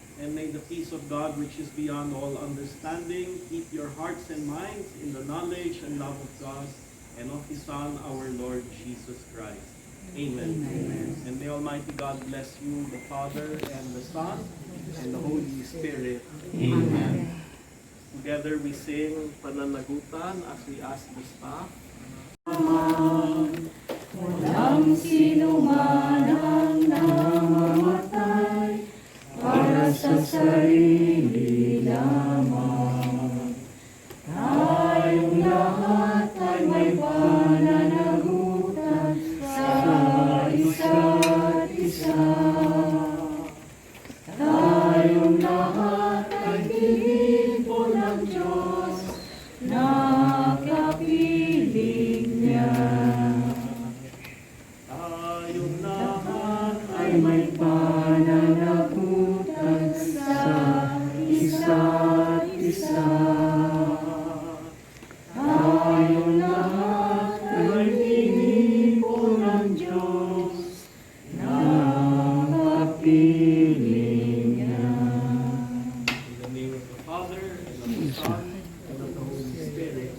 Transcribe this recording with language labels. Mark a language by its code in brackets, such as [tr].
[en] And may the peace of God, which is beyond all understanding, keep your hearts and minds in the knowledge and love of God and of his Son, our Lord Jesus Christ. Amen. And may Almighty God bless you, the Father, and the Son, and the Holy Spirit. Amen. Together we sing Pananagutan as we ask the staff. [tl] Walang sino man ang namamatay para sa sarili lamang. Tayong lahat ay may pananagutan sa isa't isa. Tayong lahat ay tinipon ng Diyos na kapiling niya. Tayong lahat Ay may pananagutan sa isa't isa. Tayong lahat ay tinipon ng Diyos na kapiling niya. [en] In the name of the Father, and of the Son, and of the Holy Spirit.